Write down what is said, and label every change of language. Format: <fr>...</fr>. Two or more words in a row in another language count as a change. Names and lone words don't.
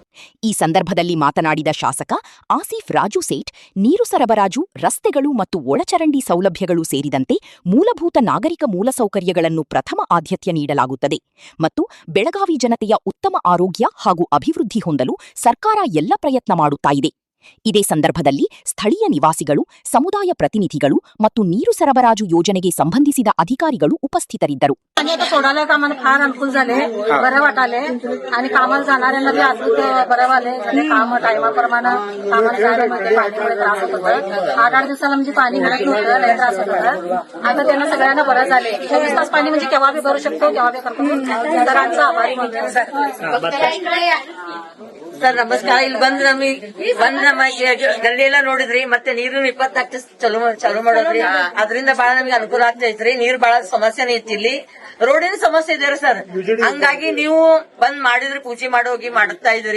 <kn>ಈ ಸಂದರ್ಭದಲ್ಲಿ ಮಾತನಾಡಿದ ಶಾಸಕ ಆಸಿಫ್ ರಾಜು ಸೇಠ್, ನೀರು ಸರಬರಾಜು, ರಸ್ತೆಗಳು ಮತ್ತು ಒಳಚರಂಡಿ ಸೌಲಭ್ಯಗಳು ಸೇರಿದಂತೆ ಮೂಲಭೂತ ನಾಗರಿಕ ಮೂಲಸೌಕರ್ಯಗಳನ್ನು ಪ್ರಥಮ ಆದ್ಯತೆ ನೀಡಲಾಗುತ್ತದೆ ಮತ್ತು ಬೆಳಗಾವಿ ಜನತೆಯ ಉತ್ತಮ ಆರೋಗ್ಯ ಹಾಗೂ ಅಭಿವೃದ್ಧಿ ಹೊಂದಲು ಸರ್ಕಾರ ಎಲ್ಲ ಪ್ರಯತ್ನ ಮಾಡುತ್ತಾ ಇದೆ. ಇದೇ ಸಂದರ್ಭದಲ್ಲಿ ಸ್ಥಳೀಯ ನಿವಾಸಿಗಳು, ಸಮುದಾಯ ಪ್ರತಿನಿಧಿಗಳು ಮತ್ತು ನೀರು ಸರಬರಾಜು ಯೋಜನೆಗೆ संबंधिಸಿದ ಅಧಿಕಾರಿಗಳು ಉಪಸ್ಥಿತರಿದ್ದರು.</kn> <mr>सोडायला आम्हाला फार अनुकूल झाले, बरं वाटाले आणि कामाला जाणाऱ्यांना बी असं बरं वाले. काम टायमाप्रमाणे कामाला जायला म्हणजे पाणीमुळे त्रास होत होतं. 8-8 दिवसाला म्हणजे पाणी घरात नव्हतं, लय त्रास होत होता. आता त्यांना सगळ्यांना बरं झाले. 24 तास पाणी म्हणजे केव्हा बी भरू शकतो, केव्हा बी करतो. सरांचा आभारी म्हणतो</mr> <kn>ಸರ್. ನಮಸ್ಕಾರ. ಇಲ್ಲಿ ಬಂದ್ ನಮಗೆ ಗಲ್ಲಿಯೆಲ್ಲ ನೋಡಿದ್ರಿ, ಮತ್ತೆ ನೀರು 24 ಚಾಲು ಮಾಡೋದ್ರಿ. ಅದರಿಂದ ಬಹಳ ನಮಗೆ ಅನುಕೂಲ ಆಗ್ತೈತ್ರಿ. ನೀರು ಬಹಳ ಸಮಸ್ಯೆನೇ ಇತ್ತು. ಇಲ್ಲಿ ರೋಡಿನ ಸಮಸ್ಯೆ ಇದೆ ಸರ್. ಹಂಗಾಗಿ ನೀವು ಬಂದ್ ಮಾಡಿದ್ರಿ, ಪೂಜೆ ಮಾಡೋಗಿ ಮಾಡುತ್ತಾ ಇದ್ರಿ.</kn>